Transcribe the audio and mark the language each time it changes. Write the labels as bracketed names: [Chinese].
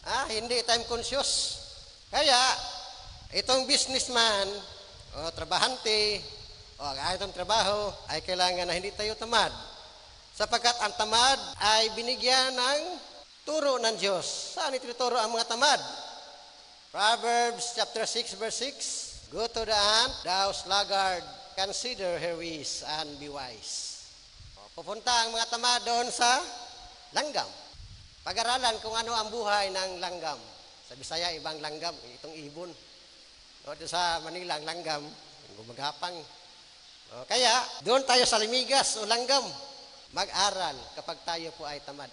[Filipino] Hindi time conscious. Kaya, itong businessman o trabahante o itong trabaho ay kailangan na hindi tayo tamad. Sapagkat ang tamad ay binigyan ng turo ng Diyos. Saan itinuturo ang mga tamad? [English] Proverbs chapter 6 verse 6. Go to the ant, thou sluggard, consider her ways and be wise. [Filipino] Pupunta ang mga tamad doon sa langgam. Pag-aralan kung ano ang buhay ng langgam. Sa Bisaya, ibang langgam, itong ibon. Doon sa Manila, ang langgam, gumagapang. Kaya, doon tayo sa limigas o langgam. Mag-aral kapag tayo po ay tamad.